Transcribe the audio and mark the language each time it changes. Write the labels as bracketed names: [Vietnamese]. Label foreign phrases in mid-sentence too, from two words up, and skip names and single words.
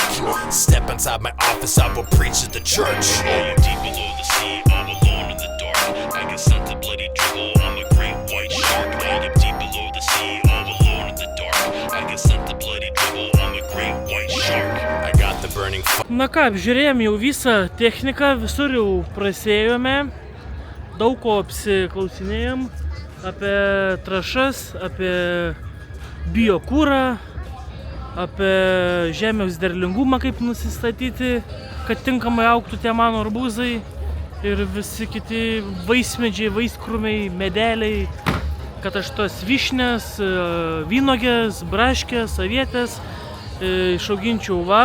[English] Step inside my office, I will preach to the church. I am deep below the sea, all alone in the dark, I can sense a bloody dribble, I'm a great white shark. I am deep below the sea, all alone in the dark, I can sense a bloody dribble, I'm a great white shark. I got the burning [Lithuanian] Na ką, apžiūrėjom jau visą techniką, visur jau prasėjome, daug ko apsiklausinėjom apie trąšas, apie biokūrą, apie žemės derlingumą, kaip nusistatyti, kad tinkamai augtų tie mano arbūzai ir visi kiti vaismedžiai, vaiskrūmiai, medeliai, kad aš tos vyšnes, vynogės, braškės, avietės išauginčiau va.